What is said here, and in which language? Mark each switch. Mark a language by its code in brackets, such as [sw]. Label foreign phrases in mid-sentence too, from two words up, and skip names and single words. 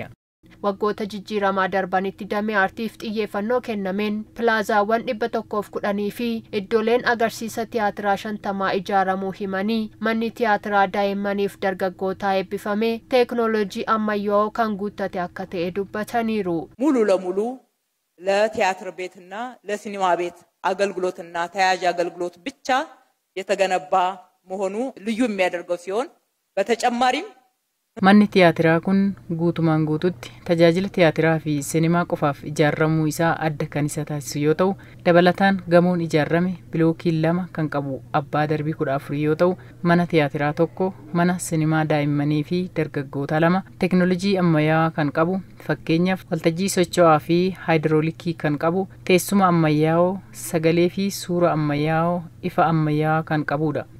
[om] Waggoota jijjiiramaa darbanitti damee aartiif xiyyeeffannoo kennameen pilaazaawwan 110 fi iddooleen agarsiisa tiyaatiraa 50 ijaaramuu himanii manni tiyaatiraa daa'immaniif dargaggootaa eebbifame teekinooloojii ammayyaa'oo kan guuttate akka ta'e dubbataniiru. [am] ሙሉ ለሙሉ ለቲያትር ቤትና ለሲኒማ ቤት አገልግሎትና ተያያዥ አገልግሎት ብቻ የተገነባ መሆኑ ልዩ የሚያደርገው ሲሆን በተጨማሪም [om] Manni tiyaatiraa kun guutumaan guututti tajaajila tiyaatiraa fi sinimaa qofaaf ijaaramuu isaa adda kan isa taasisu yoo ta'u, dabalataan gamoon ijaarame bilookii 2 kan qabu abbaa darbii 14 yoo ta'u, mana tiyaatiraa 1, mana sinimaa daa'immanii fi dargaggoota 2, teekinooloojii ammayyaawaa kan qabu, fakkeenyaaf waltajjii socho'aa fi haayidiroolikii kan qabu, teessuma ammayyaawoo, sagalee fi suura ammayyaawoo, ifa ammayyaawaa kan qabudha.